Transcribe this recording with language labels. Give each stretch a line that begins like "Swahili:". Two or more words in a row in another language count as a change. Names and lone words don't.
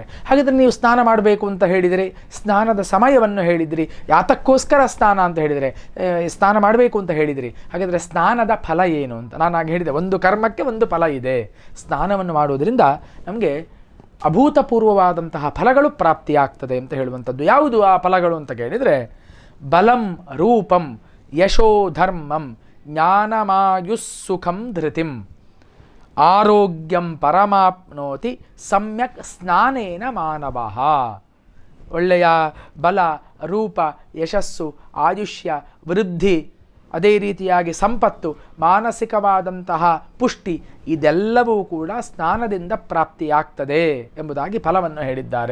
Kannada: ಹಾಗಾದರೆ ನೀವು ಸ್ನಾನ ಮಾಡಬೇಕು ಅಂತ ಹೇಳಿದರೆ ಸ್ನಾನದ ಸಮಯವನ್ನು ಹೇಳಿದಿರಿ, ಯಾತಕ್ಕೋಸ್ಕರ ಸ್ನಾನ ಅಂತ ಹೇಳಿದರೆ ಸ್ನಾನ ಮಾಡಬೇಕು ಅಂತ ಹೇಳಿದಿರಿ. ಹಾಗಾದರೆ ಸ್ನಾನದ ಫಲ ಏನು ಅಂತ ನಾನು ಆಗ ಹೇಳಿದೆ, ಒಂದು ಕರ್ಮಕ್ಕೆ ಒಂದು ಫಲ ಇದೆ. ಸ್ನಾನವನ್ನು ಮಾಡುವುದರಿಂದ ನಮಗೆ ಅಭೂತಪೂರ್ವವಾದಂತಹ ಫಲಗಳು ಪ್ರಾಪ್ತಿಯಾಗ್ತದೆ ಅಂತ ಹೇಳುವಂಥದ್ದು. ಯಾವುದು ಆ ಫಲಗಳು ಅಂತ ಕೇಳಿದರೆ,
Sanskrit: ಬಲಂ ರೂಪಂ ಯಶೋ ಧರ್ಮಂ ಜ್ಞಾನಮಾಯುಸ್ಸುಖಂ ಧೃತಿಂ ಆರೋಗ್ಯಂ ಪರಮಾಪ್ನೋತಿ ಸಮ್ಯಕ್ ಸ್ನಾನೇನ ಮಾನವಃ.
Kannada: ಒಳ್ಳೆಯ ಬಲ, ರೂಪ, ಯಶಸ್ಸು, ಆಯುಷ್ಯ, ವೃದ್ಧಿ, ಅದೇ ರೀತಿಯಾಗಿ ಸಂಪತ್ತು, ಮಾನಸಿಕವಾದಂತಹ ಪುಷ್ಟಿ ಇದೆಲ್ಲವೂ ಕೂಡ ಸ್ನಾನದಿಂದ ಪ್ರಾಪ್ತಿಯಾಗ್ತದೆ ಎಂಬುದಾಗಿ ಫಲವನ್ನು ಹೇಳಿದ್ದಾರೆ.